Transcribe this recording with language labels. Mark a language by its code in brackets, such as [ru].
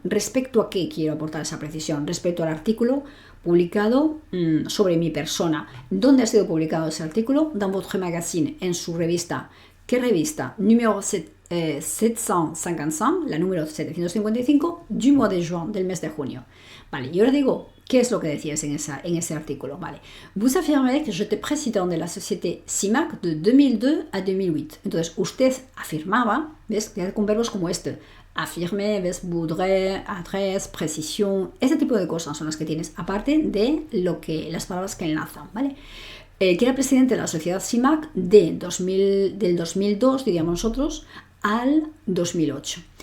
[es] ¿Respecto a qué quiero aportar esa precisión? Respecto al artículo publicado sobre mi persona. ¿Dónde ha sido publicado ese artículo? [fr] Dans votre magazine, [es] en su revista. ¿Qué revista? Número 755, la número 755, [fr] du mois de juin, [es] del mes de junio. Vale, y ahora digo, ¿qué es lo que decías en ese artículo? Vale. [fr] Vous affirmez que j'étais président de la société CIMAC de 2002 a 2008. [es] Entonces, usted afirmaba, ¿ves? Con verbos como este. Affirmer, ves, voudrais, adresse, précision, ese tipo de cosas son las que tienes, aparte de las palabras que enlazan, ¿vale? Que era presidente de la sociedad CIMAC del 2002, diríamos nosotros, al 2008.